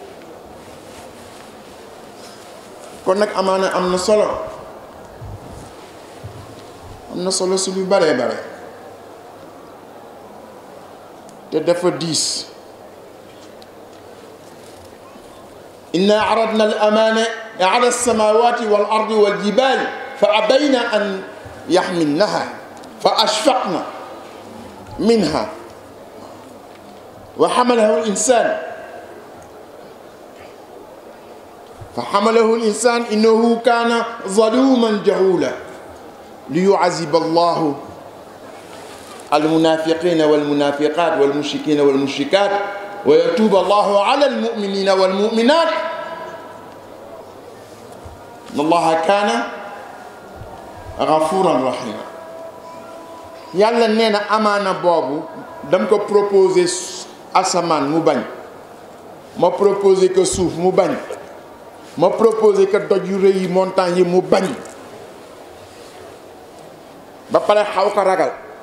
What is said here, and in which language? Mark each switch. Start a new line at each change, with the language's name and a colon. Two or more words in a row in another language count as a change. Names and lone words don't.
Wolof: kon nag amaana am na solo si lu bare te dafa diis
Arabic: إنا عرضنا الأمانة على السماوات والأرض والجبال فأبين أن يحملنها وأشفقن منها وحملها الإنسان فحمله الإنسان إنه كان ظلوما جهولا ليعذب الله المنافقين والمنافقات والمشركين والمشركات ويتوب الله على المؤمنين والمؤمنات وكان الله غفورا رحيما.
Wolof: yàlla nee na amaana boobu dam ko proposé asamaan mu bañ, ma
French: proposé que
Wolof: suuf mu bañ, ma proposé que doj yu rëy yi montagne yi mu bañ, ba pare xaw ko ragal.